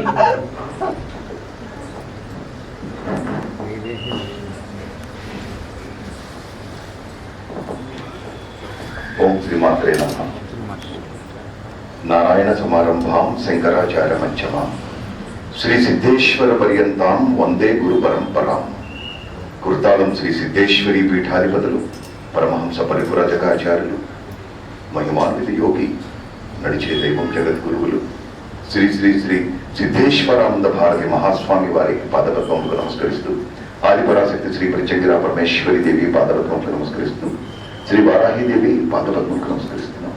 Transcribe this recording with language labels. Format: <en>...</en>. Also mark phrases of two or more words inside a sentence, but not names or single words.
<sa>ओम श्रीमात्रे नमः। नारायण समारंभां शंकराचार्य मध्यमां श्री सिद्धेश्वर पर्यंतां वंदे गुरु परंपरां</sa> <te>కుర్తాళం శ్రీ సిద్ధేశ్వరి పీఠాధిపతులు పరమహంస పరిపురాజకాచార్యులు మహిమాన్విత యోగి నడిచే దైవం జగద్గురువులు శ్రీ శ్రీ శ్రీ సిద్ధేశ్వరానంద భారతి మహాస్వామి వారికి పాదపద్మములకు నమస్కరిస్తూ ఆదిపరాశక్తి శ్రీ ప్రత్యంగిరా పరమేశ్వరి దేవి పాదపద్మములకు నమస్కరిస్తూ శ్రీ వారాహిదేవి పాదపద్మములకు నమస్కరిస్తున్నాం.</te>